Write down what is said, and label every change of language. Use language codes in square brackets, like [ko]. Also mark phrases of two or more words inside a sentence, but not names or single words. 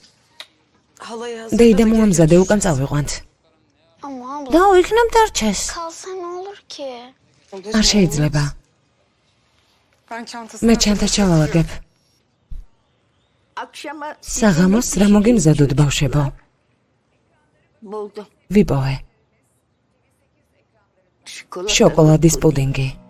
[ka] დეიდა მოამზადე, უკან წავიყვანთ. [tr] Ama abla [ka] და იქნებ დარჩეს. [tr] kalsa ne olur ki? [ka] არ შეიძლება. მე ჩანთას ჩავალაგებ. საღამოს რა მოგიმზადოთ ბავშვებო? ვიპოვე. შოკოლადის პუდინგი.